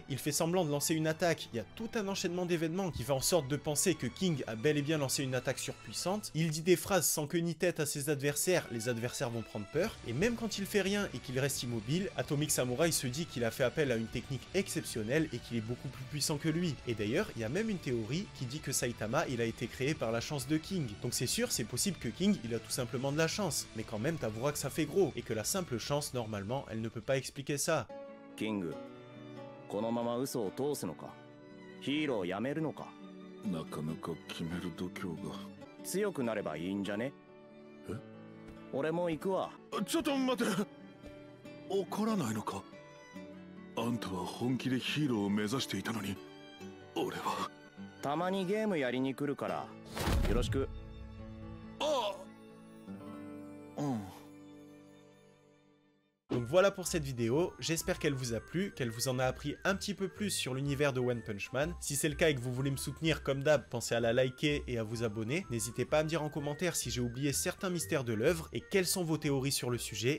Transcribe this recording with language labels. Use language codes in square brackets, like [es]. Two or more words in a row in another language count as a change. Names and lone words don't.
[fr] Il fait semblant de lancer une attaque, il y a tout un enchaînement d'événements qui fait en sorte de penser que King a bel et bien lancé une attaque surpuissante, il dit des phrases sans queue ni tête à ses adversaires, les adversaires vont prendre peur, et même quand il fait rien et qu'il reste immobile, Atomic Samurai se dit qu'il a fait appel à une technique exceptionnelle et qu'il est beaucoup plus puissant que lui. Et d'ailleurs, il y a même une théorie qui dit que Saitama, il a été créé par la chance de King. Donc c'est sûr, c'est possible que King, il a tout simplement de la chance, mais quand même t'avoueras que ça fait gros, et que la simple chance, normalement, elle ne peut pas expliquer ça. [ja] King, このまま嘘を通すのか、ヒーローやめるのか、なかなか決める度胸が。強くなればいいんじゃね？え？俺も行くわ。ちょっと待て。怒らないのか？あんたは本気でヒーローを目指していたのに、俺は。たまにゲームやりに来るから、よろしく。ああ。うん。 [fr] Donc voilà pour cette vidéo, j'espère qu'elle vous a plu, qu'elle vous en a appris un petit peu plus sur l'univers de One Punch Man. Si c'est le cas et que vous voulez me soutenir comme d'hab, pensez à la liker et à vous abonner. N'hésitez pas à me dire en commentaire si j'ai oublié certains mystères de l'œuvre et quelles sont vos théories sur le sujet.